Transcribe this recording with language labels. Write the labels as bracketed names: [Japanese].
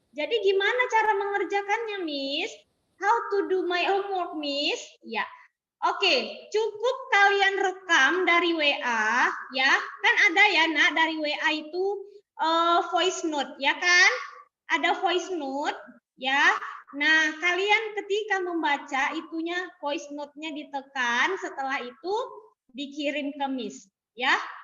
[Indonesian] Jadi gimana cara mengerjakannya, Miss? [English] How to do my homework, Miss? Ya. [Indonesian] Oke, cukup kalian rekam dari WA, ya. Kan ada ya, Nak, dari WA itu voice note, ya kan? Ada voice note, ya. Nah, kalian ketika membaca, itunya voice note-nya ditekan, setelah itu dikirim ke Miss, ya.